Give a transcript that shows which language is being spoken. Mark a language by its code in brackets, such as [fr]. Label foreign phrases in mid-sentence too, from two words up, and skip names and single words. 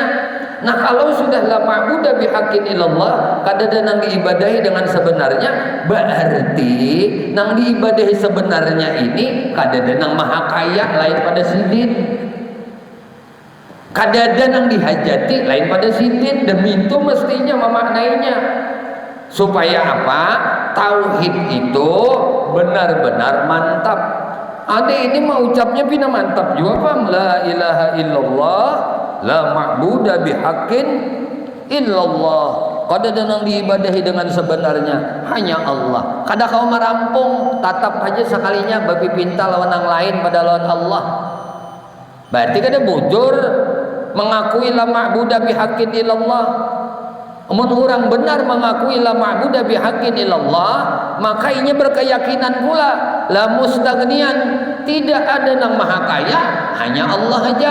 [bjn] Nah, kalau sudah [ar] لا معبود بحق إلا الله, [bjn] kadada nang diibadahi dengan sebenarnya, berarti nang diibadahi sebenarnya ini kadada nang maha kaya lain pada sidin, kadada nang dihajati lain pada sidin. Demi itu mestinya memaknainya supaya apa? Tauhid itu benar-benar mantap. Ade ini mau ucapnya pina mantap juga paham, [ar] لا إله إلا الله لا معبود بحق إلا الله, [bjn] kadada nang diibadahi dengan sebenarnya hanya Allah. Kada kau merampung tatap aja sekalinya babi pinta lawan yang lain pada lawan Allah, berarti kada bujur mengakui [ar] لا معبود بحق إلا الله. [bjn] Mun orang benar mengakui [ar] لا معبود بحق إلا الله, [bjn] maka ini berkeyakinan pula [ar] لا مستغنيا, [bjn] tidak ada nang maha kaya hanya Allah aja.